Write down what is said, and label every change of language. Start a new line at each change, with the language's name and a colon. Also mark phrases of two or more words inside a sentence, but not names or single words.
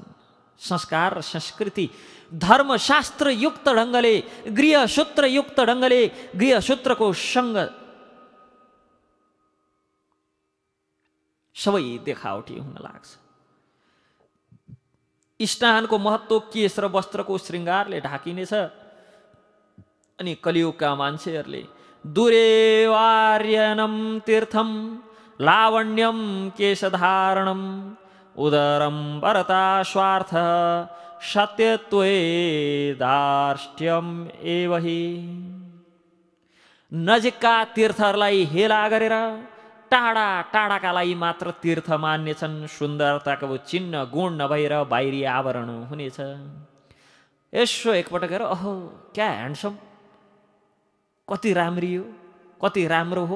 Nepali: संस्कार र संस्कृति धर्मशास्त्र युक्त ढङ्गले, गृहसूत्र युक्त ढङ्गले, गृहसूत्रको सँग सबै देखावटी हुन लाग्छ। स्नानको महत्त्व केश र वस्त्रको श्रृङ्गारले ढाकिनेछ। अनि कलियुगका मान्छेहरूले
Sanskrit: दुरेवार्यनम तीर्थम लावण्यम केशधारणम उदरम वरता स्वार्थ सत्यत्वे दार्ष्ट्यम एवहि।
Nepali: नजिकका तीर्थहरूलाई हेला गरेर टाढा टाढाका लागि मात्र तीर्थ मान्नेछन्। सुन्दरताको चिन्ह गुण नभएर बाहिरी आवरण हुनेछ। यसो एकपटक हेर, अहो क्या ह्यान्डसम, कति राम्री हो, कति राम्रो हो।